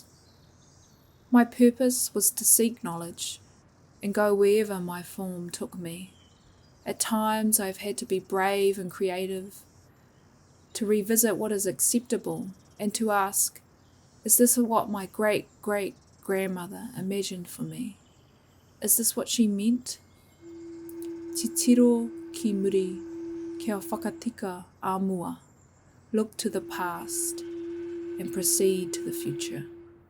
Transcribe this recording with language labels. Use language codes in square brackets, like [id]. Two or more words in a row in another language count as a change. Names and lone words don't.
[en] My purpose was to seek knowledge and go wherever my form took me. At times I've had to be brave and creative, to revisit what is acceptable and to ask, is this what my great-great-grandmother imagined for me? Is this what she meant? [mi] Te tiro ki muri, kia whakatika a mua. [en] Look to the past and proceed to the future.